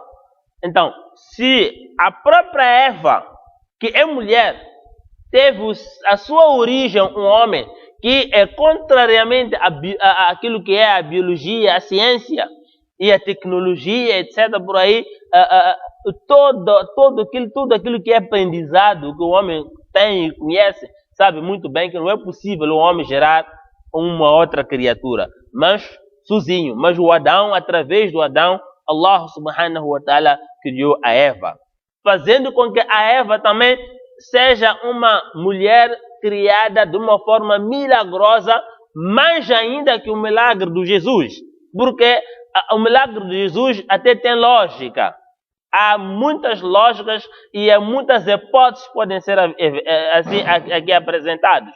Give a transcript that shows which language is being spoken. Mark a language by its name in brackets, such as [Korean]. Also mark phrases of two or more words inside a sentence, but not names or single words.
[Portuguese] Então, se a própria Eva, que é mulher, teve a sua origem um homem, que é contrariamente àquilo que é a biologia, a ciência e a tecnologia, etc., por aí, tudo aquilo que é aprendizado, que o homem tem e conhece, sabe muito bem que não é possível o homem gerar uma outra criatura, mas sozinho. Mas o Adão, através do Adão, [Arabic] الله سبحانه وتعالى [Portuguese] criou a Eva, fazendo com que a Eva também seja uma mulher criada de uma forma milagrosa, mais ainda que o milagre de Jesus, porque o milagre de Jesus até tem lógica. Há muitas lógicas e há muitas hipóteses que podem ser assim aqui apresentadas.